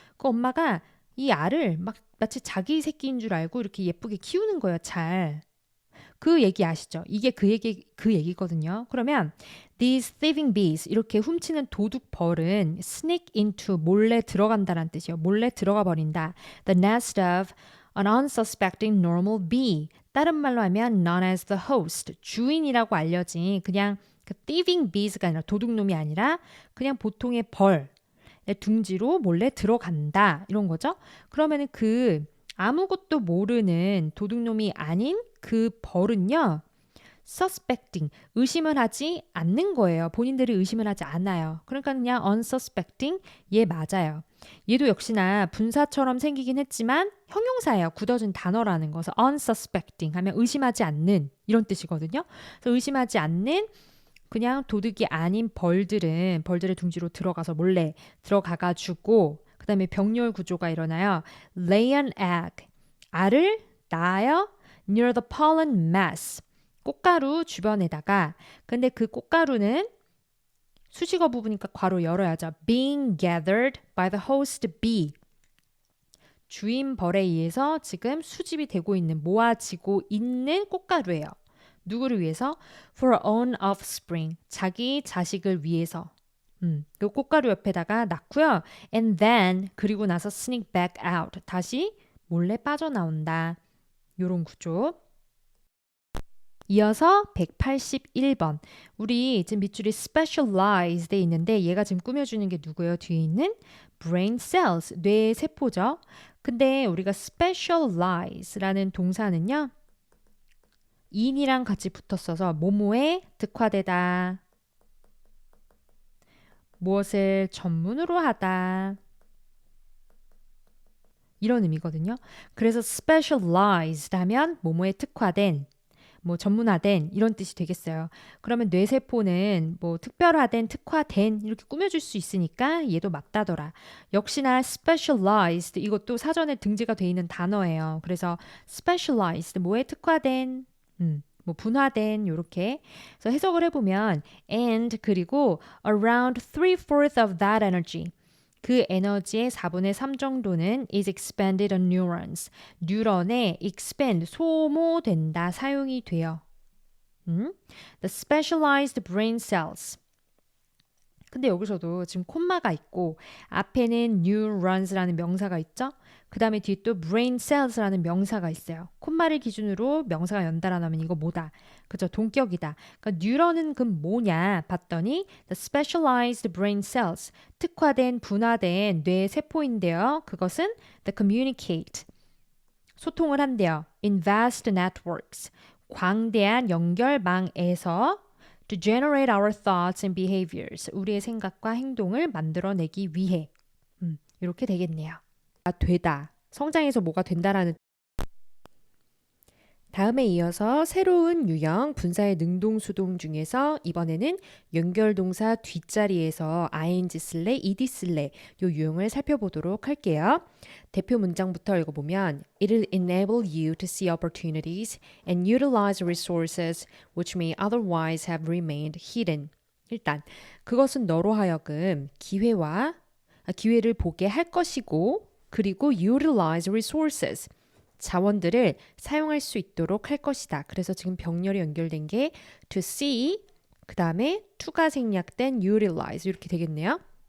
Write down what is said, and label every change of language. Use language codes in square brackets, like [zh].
[ko] 그 엄마가 이 알을 막 마치 자기 새끼인 줄 알고 이렇게 예쁘게 키우는 거예요, 잘. 그 얘기 아시죠? 이게 그 얘기거든요. 그러면 [en] these thieving bees [ko] 이렇게 훔치는 도둑 벌은 [en] sneak into [ko] 몰래 들어간다는 뜻이에요. 몰래 들어가 버린다. [en] The nest of an unsuspecting normal bee. [ko] 다른 말로 하면 [en] known as the host. [ko] 주인이라고 알려진 그냥 그 [en] thieving bees [ko] 가 아니라 도둑놈이 아니라 그냥 보통의 벌. 둥지로 몰래 들어간다. 이런 거죠. 그러면은 그 아무것도 모르는 도둑놈이 아닌 그 벌은요. suspecting, 의심을 하지 않는 거예요. 본인들이 의심을 하지 않아요. 그러니까 그냥 unsuspecting, 얘 맞아요. 얘도 역시나 분사처럼 생기긴 했지만 형용사예요. 굳어진 단어라는 것은 unsuspecting 하면 의심하지 않는 이런 뜻이거든요. 그래서 의심하지 않는 그냥 도둑이 아닌 벌들은 벌들의 둥지로 들어가서 몰래 들어가가지고 그 다음에 병렬 구조가 일어나요. [en] lay an egg, [ko] 알을 낳아요. [en] near the pollen mass, [ko] 꽃가루 주변에다가. 근데 그 꽃가루는 수식어 부분이니까 괄호 열어야죠. [en] being gathered by the host bee, [ko] 주인 벌에 의해서 지금 수집이 되고 있는, 모아지고 있는 꽃가루예요. 누구를 위해서? [en] For her own offspring, [ko] 자기 자식을 위해서. 그 꽃가루 옆에다가 놨고요. [en] And then, [ko] 그리고 나서 [en] sneak back out, [ko] 다시 몰래 빠져나온다. 요런 구조. 이어서 181번. 우리 지금 밑줄이 specialized 돼 있는데 얘가 지금 꾸며주는 게 누구예요? 뒤에 있는 brain cells, 뇌 세포죠. 근데 우리가 specialize라는 동사는요. in이랑 같이 붙었어서 뭐뭐에 특화되다. 무엇을 전문으로 하다. 이런 의미거든요. 그래서 specialized 하면 뭐뭐에 특화된, 뭐 전문화된 이런 뜻이 되겠어요. 그러면 뇌세포는 뭐 특별화된, 특화된 이렇게 꾸며줄 수 있으니까 얘도 맞다더라. 역시나 specialized, 이것도 사전에 등재가 돼 있는 단어예요. 그래서 specialized, 뭐에 특화된, 뭐 분화된, 요렇게. 그래서 해석을 해보면 [en] and [ko] 그리고 [en] around 3/4 of that energy, [ko] 그 에너지의 4분의 3 정도는 [en] is expended on neurons. [ko] 뉴런에 expend, 소모된다, 사용이 돼요. [en] The specialized brain cells. [ko] 근데 여기서도 지금 콤마가 있고 앞에는 neurons라는 명사가 있죠? 그 다음에 뒤에 또 brain cells라는 명사가 있어요. 콤마를 기준으로 명사가 연달아 나면 이거 뭐다? 그죠? 동격이다. 그러니까 뉴런은 그 뭐냐 봤더니 [en] the specialized brain cells, [ko] 특화된, 분화된 뇌 세포인데요. 그것은 [en] the communicate, [ko] 소통을 한대요. [en] in vast networks, [ko] 광대한 연결망에서 [en] to generate our thoughts and behaviors, [ko] 우리의 생각과 행동을 만들어내기 위해. 이렇게 되겠네요. 되다, 성장해서 뭐가 된다라는. 다음에 이어서 새로운 유형 분사의 능동수동 중에서 이번에는 연결동사 뒷자리에서 ing 쓸래, ed 쓸래 요 유형을 살펴보도록 할게요. 대표 문장부터 읽어보면 [en] It'll enable you to see opportunities and utilize resources which may otherwise have remained hidden. [ko] 일단 그것은 너로 하여금 기회를 보게 할 것이고, 그리고 utilize resources, 자원들을 사용할 수 있도록 할 것이다. 그래서 지금 병렬이 연결된 게 to see, 그 다음에 to가 생략된 utilize 이렇게 되겠네요.